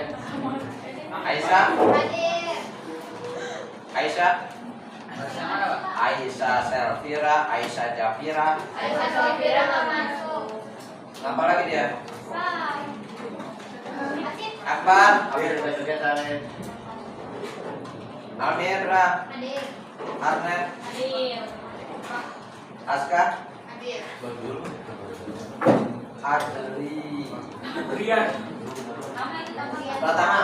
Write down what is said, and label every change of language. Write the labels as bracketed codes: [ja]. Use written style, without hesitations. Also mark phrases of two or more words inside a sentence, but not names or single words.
[id] Aisyah, Hadir. Aisyah, Aisyah Selvira, Aisyah Jafira. Aisyah Sofira nggak masuk. Apa lagi dia? Asyik. Akbar, Hadir. Almira, Hadir. Arnet, Hadir. Aska, Hadir. Adri, Rian. Pratama,